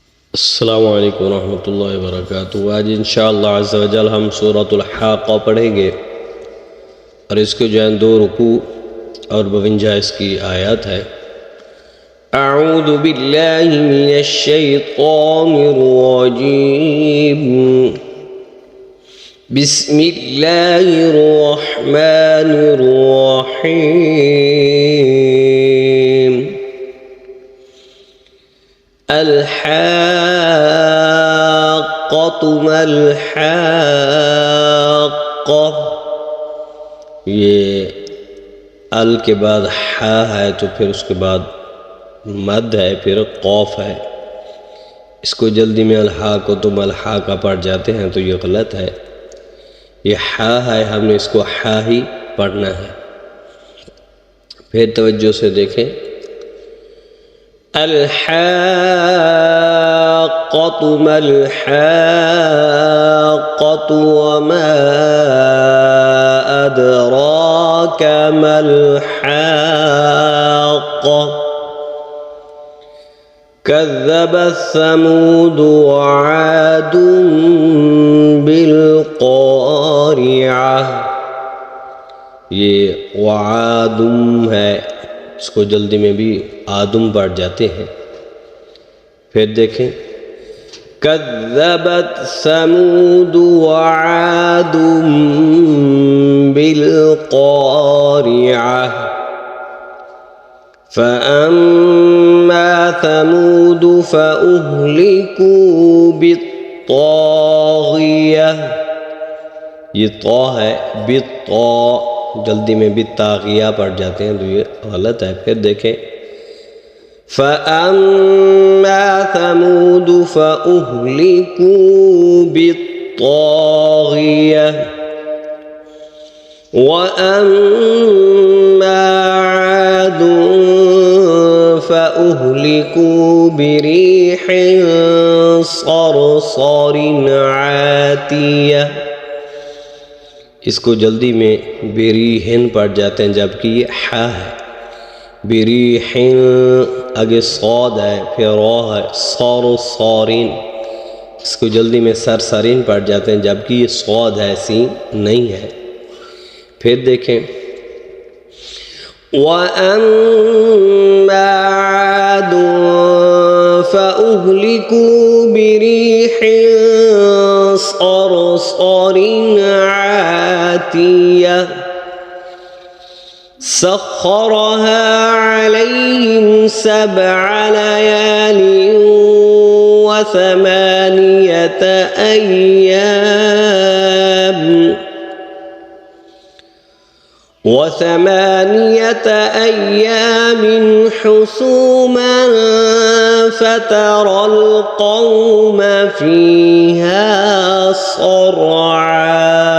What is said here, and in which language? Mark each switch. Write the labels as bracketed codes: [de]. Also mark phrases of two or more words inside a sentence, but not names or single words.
[ar] السلام عليكم ورحمة الله وبركاته. [ur] آج [ar] إن شاء الله عز وجل [ur] ہم سورۃ الحاقہ پڑھیں گے اور اس کے جو ہے 2 رکوع اور 52 اس کی آیت ہے. [ar] أعوذ بالله من الشيطان الرجيم. بسم الله الرحمن الرحيم. الحاقة ما الحاقة. [ur] یہ ال کے بعد حا ہے تو پھر اس کے بعد مد ہے، پھر قاف ہے. اس کو جلدی میں [ar] الحاقة ما الحاقة [ur] پڑھ جاتے ہیں تو یہ غلط ہے. یہ حا ہے، ہم نے اس کو حا ہی پڑھنا ہے. پھر توجہ سے دیکھیں. [ar] الحاقة ما الحاقة وما أدراك ما الحاقة. كذبت ثمود وعاد بالقارعة. [ur] یہ وعادٌ ہے، اس کو جلدی میں بھی عادٌ پڑھ جاتے ہیں. پھر دیکھیں. [ar] كذبت ثمود وعاد بالقارعة. فأما ثمود فأهلكوا بالطاغية. [ur] یہ طا ہے، بطا جلدی میں بھی تاغیہ پڑھ جاتے ہیں تو یہ غلط ہے. پھر دیکھیں. [ar] فأما ثمود فأهلكوا بالطاغية وأما عاد فأهلكوا بريح صرصر عاتية. [ur] اس کو جلدی میں بریحن پڑھ جاتے ہیں جبکہ یہ حا ہے. بریحن آگے صاد ہے، پھر را ہے، صرصرن. اس کو جلدی میں سرسرن پڑھ جاتے ہیں جبکہ یہ صاد ہے، سین نہیں ہے. پھر دیکھیں. [ar] وأما عاد فأهلكوا بريح صرصر عاتية. سخرها عليهم سبع ليال وثمانية أيام حسوما فترى القوم فيها صرعى.